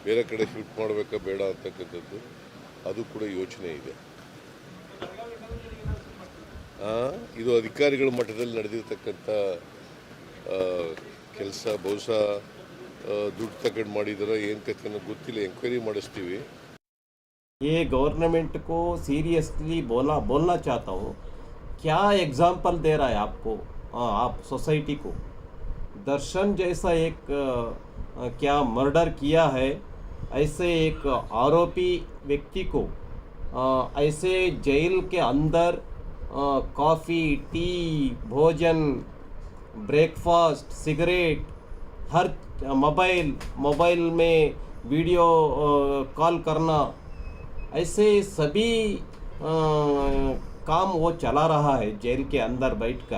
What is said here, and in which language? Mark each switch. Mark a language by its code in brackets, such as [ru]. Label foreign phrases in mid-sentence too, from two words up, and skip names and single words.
[kn] ಬೇರೆ ಕಡೆ ಶಿಫ್ಟ್ ಮಾಡಬೇಕಾ ಬೇಡ ಅಂತಕ್ಕಂಥದ್ದು ಅದು ಕೂಡ ಯೋಚನೆ ಇದೆ. ಇದು ಅಧಿಕಾರಿಗಳ ಮಟ್ಟದಲ್ಲಿ ನಡೆದಿರ್ತಕ್ಕಂಥ ಕೆಲಸ. ಬಹುಶಃ ದುಡ್ಡು ತಗೊಂಡು ಮಾಡಿದಾರ ಏನು ಕಥೆ ಅನ್ನೋದು ಗೊತ್ತಿಲ್ಲ, ಎಂಕ್ವೈರಿ ಮಾಡಿಸ್ತೀವಿ. [hi] ये गवर्नमेंट को सीरियसली बोलना चाहता हूँ, क्या एग्जाम्पल दे रहा है आपको, आप सोसाइटी को? दर्शन जैसा एक क्या मर्डर किया है, ऐसे एक आरोपी व्यक्ति को ऐसे जेल के अंदर कॉफ़ी, टी, भोजन, ब्रेकफास्ट, सिगरेट, हर मोबाइल में वीडियो कॉल करना, ऐसे सभी काम वो चला रहा है जेल के अंदर बैठकर.